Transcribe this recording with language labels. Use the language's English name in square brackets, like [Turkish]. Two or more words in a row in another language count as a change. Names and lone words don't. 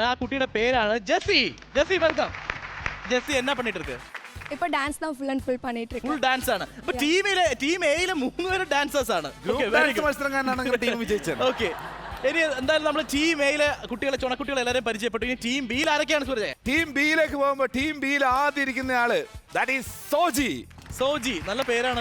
[Malayalam] ആ കുട്ടിയുടെ പേരാണ് ജെസ്സി. ജെസ്സി വെൽക്കം. ജെസ്സി എന്നാ പണിട്ട് ഇருக்கு? [Tamil] இப்போ டான்ஸ் தான் [English] full and full [Tamil] பண்ணிட்டு இருக்கேன். [Malayalam] ഫുൾ ഡാൻസ് ആണ്. അപ്പൊ ടീം എയിലെ 3 പേരും ഡാൻസേഴ്സ് ആണ്. മത്സരം ടീം വിജയിച്ചത്. ഓക്കെ, ഇനി എന്തായാലും നമ്മൾ ടീം എയിലെ കുട്ടികളെ ചുണക്കുട്ടികളെ എല്ലാവരും പരിചയപ്പെട്ടു. ഇനി ടീം ബിയിൽ ആരൊക്കെയാണ് സൂരജ്? ടീം ബിയിലേക്ക് പോകുമ്പോ ടീം ബിയിൽ ആദ്യം ഇരിക്കുന്ന ആള് [English] that is [Malayalam] സോജി. സോജി, നല്ല പേരാണ്.